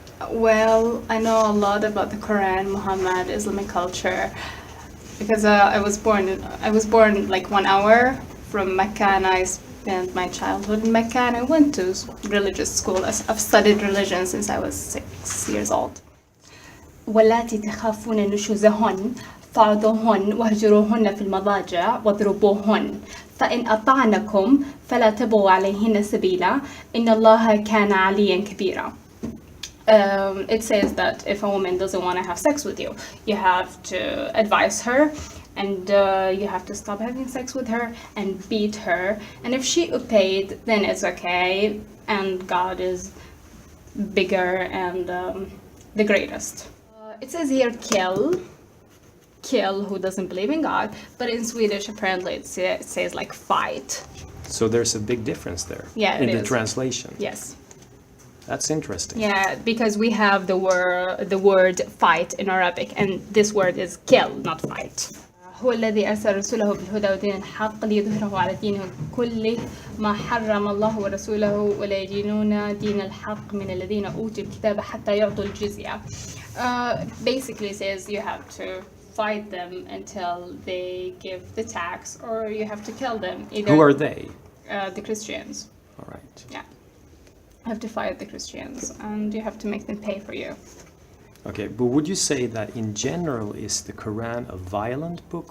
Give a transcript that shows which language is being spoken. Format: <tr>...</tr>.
<en>Well, I know a lot about the Quran, Muhammad, Islamic culture, because I was born like 1 hour from Mecca, and I spent my childhood in Mecca, and I went to religious school. I've studied religion since I was 6 years old.</en> <ar>واللاتي تخافون نشوزهن فعظوهن واهجروهن في المضاجع واضربوهن فإن أطعنكم فلا تبغوا عليهن سبيلا إن الله كان عليا كبيرا.</ar> <en>It says that if a woman doesn't want to have sex with you, you have to advise her, and you have to stop having sex with her and beat her. And if she obeyed, then it's okay, and God is bigger and the greatest. It says here kill who doesn't believe in God, but in Swedish apparently it says like fight. So there's a big difference there in the translation. Yes. That's interesting. Yeah, because we have the word fight in Arabic, and this word is kill, not fight.</en> <ar>هو الذي أرسل رسوله بالهدى ودين الحق ليظهره على دينه كله ما حرم الله ورسوله ولا يدينون دين الحق من الذين أوتوا الكتاب حتى يعطوا الجزية.</ar> <en>Basically says you have to fight them until they give the tax, or you have to kill them. Either, who are they? The Christians. All right. Yeah. You have to fight the Christians, and you have to make them pay for you. Okay, but would you say that in general is the Quran a violent book?</en>